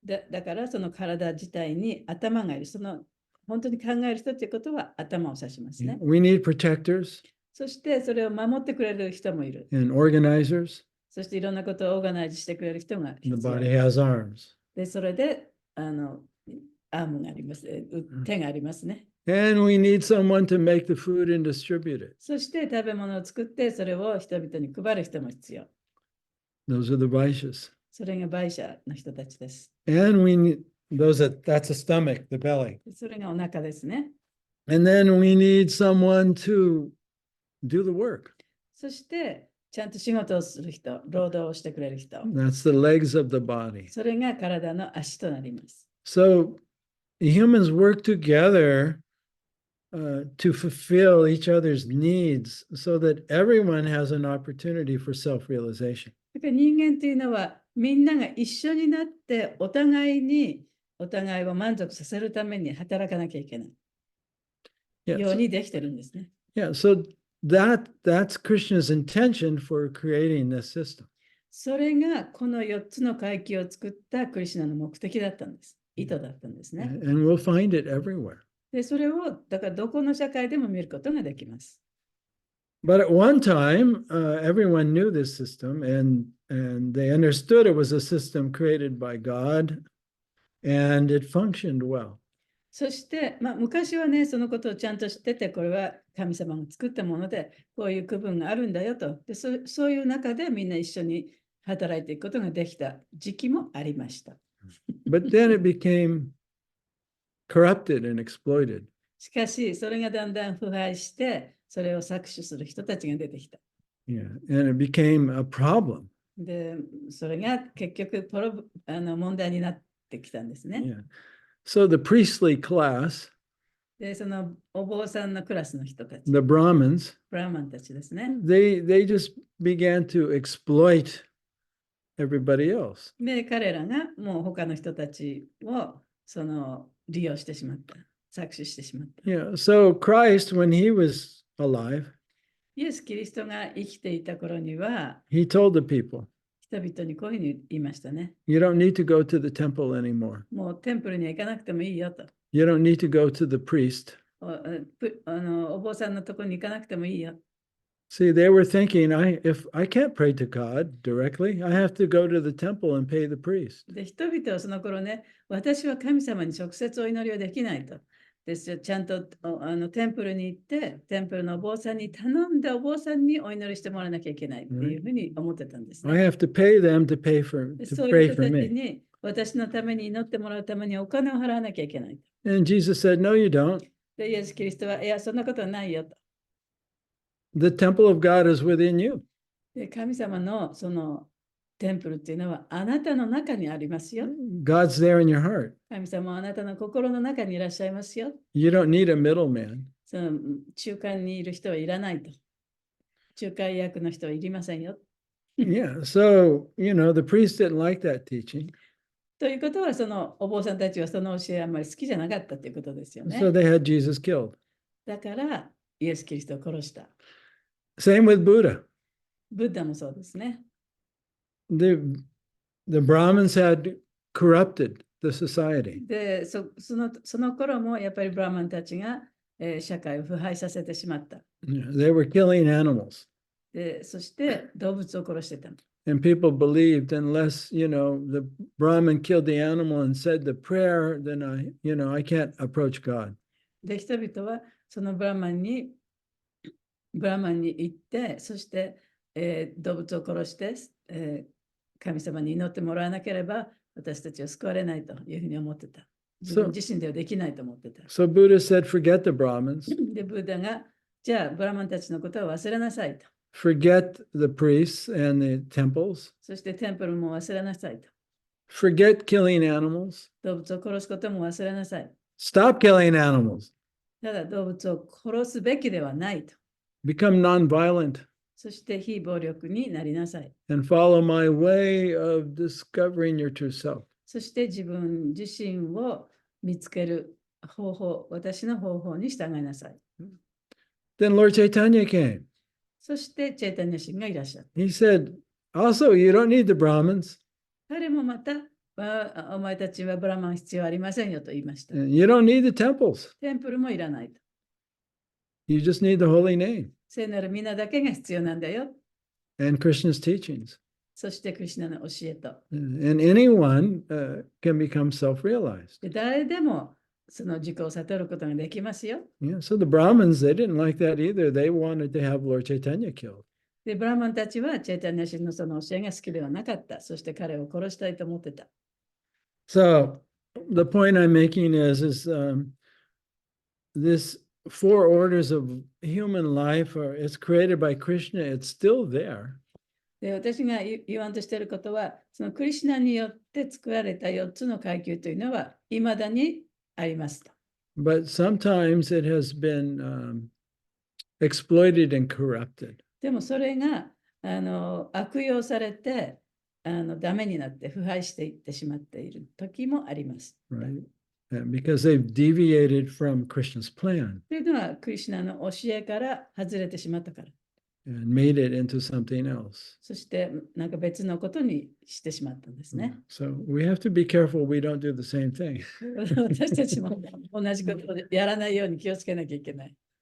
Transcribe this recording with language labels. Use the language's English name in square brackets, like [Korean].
[Japanese] だからその体自体に頭がいる。その本当に考える人っていうことは頭を指しますね。 [English] We need protectors [Japanese] そしてそれを守ってくれる人もいる。 [English] and organizers. [Japanese] そしていろんなことをオーガナイズしてくれる人が [English] The [Japanese] 必要。 [English] body has arms. [Japanese] で、それでアームがあります。手がありますね。 [English] And we need someone to make the food and distribute it. [Japanese] そして食べ物を作ってそれを人々に配る人も必要。 [English] Those are the Vaishyas. [Japanese] それがバイシャの人たちです。 [English] And we need that's a stomach, the belly. [Japanese] それがお腹ですね。 [English] And then we need someone to do the work. [Japanese] そしてちゃんと仕事をする人、労働をしてくれる人。 [English] That's the legs of the body. [Japanese] それが体の足となります。 [English] So humans work together to fulfill each other's needs so that everyone has an opportunity for self-realization. [Japanese] だから人間というのはみんなが一緒になってお互いを満足させるために働かなきゃいけない [English] Yeah, [Japanese] よう [English] so, [Japanese] にできてるんですね。 [English] yeah, so that's Krishna's intention for creating this system. [Japanese] それがこの4つの階級を作ったクリシュナの目的だったんです。意図だったんですね。 [English] And we'll find it everywhere. [Japanese] で、それをだからどこの社会でも見ることができます。 [English] But at one time, everyone knew this system and they understood it was a system created by God and it functioned well. [Japanese] そして、昔はね、そのことをちゃんと知ってて、これは神様が作ったもので、こういう区分があるんだよと。で、そういう中でみんな一緒に働いていくことができた時期もありました。 [English] But then it became corrupted and exploited. [Japanese] しかし、それがだんだん腐敗して、それを搾取する人たちが出てきた。 [English] Yeah, and it became a problem. [Japanese] で、それが結局問題になってきたんですね。 [English] Yeah. So the priestly class, [Japanese] で、そのお坊さんのクラスの人たち、 [English] the Brahmins, [Japanese] ブラーマンたちですね。 [English] they just began to exploit everybody else. [Japanese] で、彼らがもう他の人たちを利用してしまった。搾取してしまった。 [English] Yeah. So Christ, when he was alive, [Japanese] イエス・キリストが生きていた頃には、 [English] he told the people, [Japanese] 人々にこういうふうに言いましたね。 [English] you don't need to go to the temple anymore. [Japanese] もうテンプルには行かなくてもいいよと。 [English] You don't need to go to the priest. [Japanese] お坊さんのところに行かなくてもいいよ。 [English] See, they were thinking, if I can't pray to God directly, I have to go to the temple and pay the priest. [Japanese] で、人々はその頃ね、私は神様に直接お祈りをできないと。ですよ、ちゃんとテンプルに行って、テンプルのお坊さんに頼んで、お坊さんにお祈りしてもらわなきゃいけないっていうふうに思ってたんですね。 [English] I have to pay them to pay [Japanese] で [English] to [Japanese] そうい [English] pray [Japanese] う人 [English] for [Japanese] たちに私のために祈ってもらうためにお金を払わなきゃいけない。 [English] And Jesus said, no, you don't. [Japanese] で、イエス・キリストは、いや、そんなことはないよと。 [English] The temple of God is within you. [Japanese] で、神様のそのテンプルっていうのはあなたの中にありますよ。 [English] God's there in your heart. [Japanese] 神様はあなたの心の中にいらっしゃいますよ。 [English] You don't need a middleman. [Japanese] その中間にいる人はいらないと。仲介役の人はいりませんよ。 [English] Yeah. So, the priest didn't like that teaching. [Japanese] ということは、そのお坊さんたちはその教えあんまり好きじゃなかったということですよね。 [English] So they had Jesus killed. [Japanese] だから、イエス・キリストを殺した。 [English] Same with Buddha. [Japanese] ブッダもそうですね。 [English] The Brahmins had corrupted the society. [Japanese] で、その頃もやっぱりブラーマンたちが、社会を腐敗させてしまった。 [English] They were killing animals. [Japanese] で、そして動物を殺してた。 [English] And people believed unless, the Brahmin killed the animal and said the prayer, then I can't approach God. [Japanese] で、人々はそのブラーマンに行って、そして、動物を殺して、神様に祈ってもらわなければ私たちは救われないというふうに思ってた。自分自身ではできないと思ってた。 [English] So Buddha said, forget the Brahmins, [Japanese] で、ブッダが、じゃあブラーマンたちのことは忘れなさいと。 [English] forget the priests and the temples, [Japanese] そしてテンプルも忘れなさいと。 [English] forget killing animals, [Japanese] 動物を殺すことも忘れなさい。 [English] stop killing animals, [Japanese] ただ動物を殺すべきではないと。 [English] become nonviolent, [Japanese] そして非暴力になりなさい。 [English] and follow my way of discovering your true self. [Japanese] そして自分自身を見つける方法、私の方法に従いなさい。 [English] Then Lord Chaitanya came. [Japanese] そしてチェイタニア神がいらっしゃった。 [English] He said, also, you don't need the Brahmins. [Japanese] 彼もまた、お前たちはブラマン必要ありませんよと言いました。 [English] You don't need the temples. [Japanese] テンプルもいらないと。 [English] You just need the holy name [Japanese] 聖なる皆だけが必要なんだよ。 [English] and Krishna's teachings. [Japanese] そしてクリシュナの教えと。 [English] And anyone can become self-realized. [Japanese] で誰でもその自己を悟ることができますよ。 [English] Yeah, so the Brahmins, they didn't like that either. They wanted to have Lord Chaitanya killed. [Japanese] で、ブラマンたちはチェイタニア神のその教えが好きではなかった。そして彼を殺したいと思ってた。 [English] So the point I'm making is this four orders of human life is created by Krishna. It's still there. [Japanese] で、私が言わんとしていることは、そのクリシュナによって作られた4つの階級というのは、いまだにありますと。 [English] But sometimes it has been exploited and corrupted. [Japanese] でもそれが悪用されてダメになって腐敗していってしまっている時もあります。 [English] Right? Because they've deviated from Krishna's plan [Japanese] というのは、クリシュナの教えから外れてしまったから。 [English] and made it into something else. [Japanese] そしてなんか別のことにしてしまったんですね。 [English] So we have to be careful we don't do the same thing. [Japanese] 私たちも同じことをやらないように気をつけなきゃいけない。